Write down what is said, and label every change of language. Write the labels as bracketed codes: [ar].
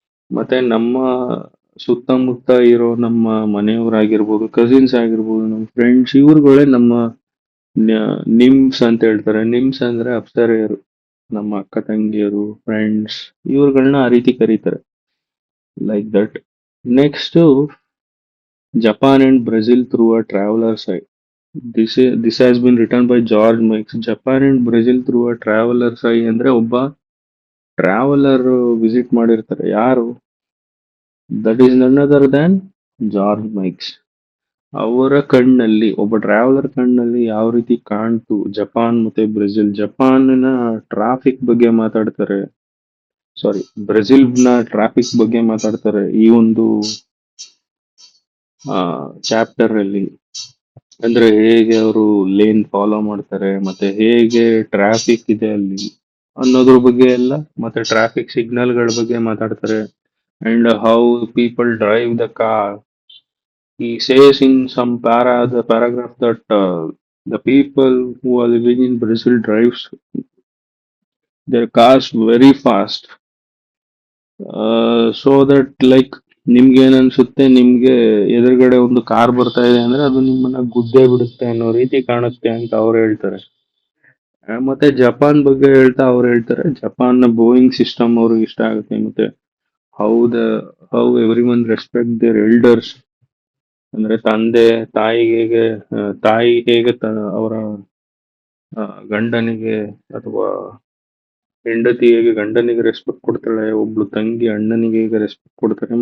[kn] ಮತ್ತೆ ನಮ್ಮ ಸುತ್ತಮುತ್ತ ಇರೋ ನಮ್ಮ ಮನೆಯವರಾಗಿರ್ಬೋದು, ಕಸಿನ್ಸ್ ಆಗಿರ್ಬೋದು, ನಮ್ಮ ಫ್ರೆಂಡ್ಸ್, ಇವ್ರುಗಳೇ ನಮ್ಮ ನಿಮ್ಸ್ ಅಂತ ಹೇಳ್ತಾರೆ. ನಿಮ್ಸ್ ಅಂದ್ರೆ ಅಪ್ಸರೆಯರು, ನಮ್ಮ ಅಕ್ಕ ತಂಗಿಯರು, ಫ್ರೆಂಡ್ಸ್, ಇವ್ರುಗಳನ್ನ ಆ ರೀತಿ ಕರೀತಾರೆ. [en] Like that. Next, Japan and Brazil through a travellers eye. This has been written by George Meix. Japan and Brazil through a travellers eye [kn] ಅಂದ್ರೆ ಒಬ್ಬ ಟ್ರಾವೆಲರ್ ವಿಸಿಟ್ ಮಾಡಿರ್ತಾರೆ. ಯಾರು? [en] that is none other than [kn] ಜಾರ್ಜ್ ಮೈಕ್ಸ್. ಅವರ ಕಣ್ಣಲ್ಲಿ, ಒಬ್ಬ traveller ಕಣ್ಣಲ್ಲಿ ಯಾವ ರೀತಿ ಕಾಣ್ತು ಜಪಾನ್ ಮತ್ತೆ ಬ್ರೆಜಿಲ್. ಜಪಾನ್ನ ಟ್ರಾಫಿಕ್ ಬಗ್ಗೆ ಮಾತಾಡ್ತಾರೆ, ಸಾರಿ, ಬ್ರೆಜಿಲ್ನ ಟ್ರಾಫಿಕ್ ಬಗ್ಗೆ ಮಾತಾಡ್ತಾರೆ ಈ ಒಂದು ಚಾಪ್ಟರ್ ಅಲ್ಲಿ. ಅಂದ್ರೆ ಹೇಗೆ ಅವರು ಲೇನ್ ಫಾಲೋ ಮಾಡ್ತಾರೆ, ಮತ್ತೆ ಹೇಗೆ ಟ್ರಾಫಿಕ್ ಇದೆ ಅಲ್ಲಿ ಅನ್ನೋದ್ರ ಬಗ್ಗೆ ಎಲ್ಲ, ಮತ್ತೆ ಟ್ರಾಫಿಕ್ ಸಿಗ್ನಲ್ಗಳ ಬಗ್ಗೆ ಮಾತಾಡ್ತಾರೆ. [en] And how people drive the car. He says in some the paragraph that the people who are living in Brazil drives their cars very fast, so that like [kn] ನಿಮ್ಗೆ ಏನ್ ಅನ್ಸುತ್ತೆ, ನಿಮ್ಗೆ ಎದುರುಗಡೆ ಒಂದು ಕಾರ್ ಬರ್ತಾ ಇದೆ ಅಂದ್ರೆ ಅದು ನಿಮ್ಮನ್ನ ಗುದ್ದೇ ಬಿಡುತ್ತೆ ಅನ್ನೋ ರೀತಿ ಕಾಣುತ್ತೆ ಅಂತ ಅವ್ರು ಹೇಳ್ತಾರೆ. ಮತ್ತೆ ಜಪಾನ್ ಬಗ್ಗೆ ಹೇಳ್ತಾ ಅವ್ರು ಹೇಳ್ತಾರೆ, ಜಪಾನ್ ನ ಬೋಯಿಂಗ್ ಸಿಸ್ಟಮ್ ಅವ್ರಿಗೆ ಇಷ್ಟ ಆಗುತ್ತೆ. [en] ಮತ್ತೆ how the how everyone respect their elders. [kn] ಅಂದ್ರೆ ತಂದೆ ತಾಯಿಗೆ ಹೇಗೆ, ತಾಯಿ ಹೇಗೆ ಅವರ ಗಂಡನಿಗೆ ಅಥವಾ ಹೆಂಡತಿ ಹೇಗೆ ಗಂಡನಿಗೆ ರೆಸ್ಪೆಕ್ಟ್ ಕೊಡ್ತಾಳೆ, ಒಬ್ಳು ತಂಗಿ ಅಣ್ಣನಿಗೆ ಹೇಗೆ ರೆಸ್ಪೆಕ್ಟ್ ಕೊಡ್ತಾರೆ.